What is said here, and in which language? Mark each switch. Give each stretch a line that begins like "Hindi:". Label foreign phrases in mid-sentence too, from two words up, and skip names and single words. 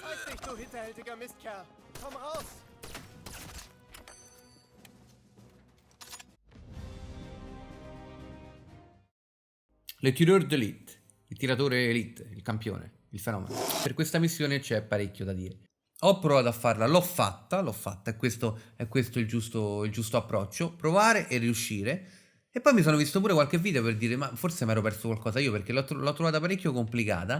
German: dich, du hinterhältiger Mistkerl! Komm raus!
French: Le tireur d'élite,
Italian: il tiratore elite, il campione, il fenomeno. Per questa missione c'è parecchio da dire. Ho provato a farla, l'ho fatta, è questo il giusto approccio, provare e riuscire. E poi mi sono visto pure qualche video per dire, ma forse mi ero perso qualcosa io, perché l'ho trovata parecchio complicata.